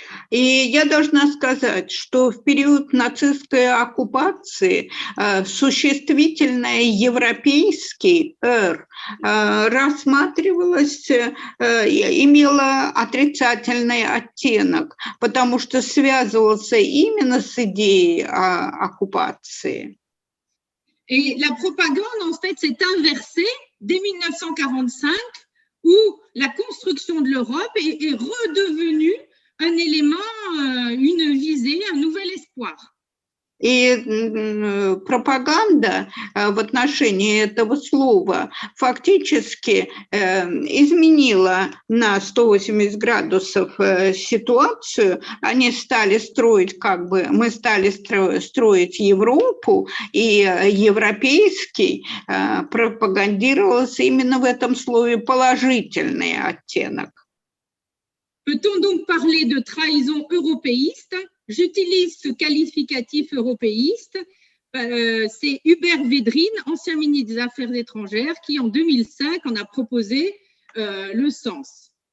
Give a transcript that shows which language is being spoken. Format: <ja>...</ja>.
<ru>И я должна сказать, что в период нацистской оккупации существительное «европейский» рассматривалось, имело отрицательный оттенок, потому что связывался именно с идеей оккупации.</ru> <fr>Et la propagande, en fait, s'est inversée dès 1945, où la construction de l'Europe est redevenue un élément, une visée, un nouvel espoir.</fr> <ru>И пропаганда в отношении этого слова фактически изменила на 180 градусов ситуацию. Они стали строить, мы стали строить Европу, и европейский пропагандировался именно в этом слове положительный оттенок.</ru> <fr>Peut-on donc parler de trahison européiste? J'utilise ce qualificatif européiste. C'est Hubert Védrine, ancien ministre des Affaires étrangères, qui en 2005 en a proposé le sens.</fr>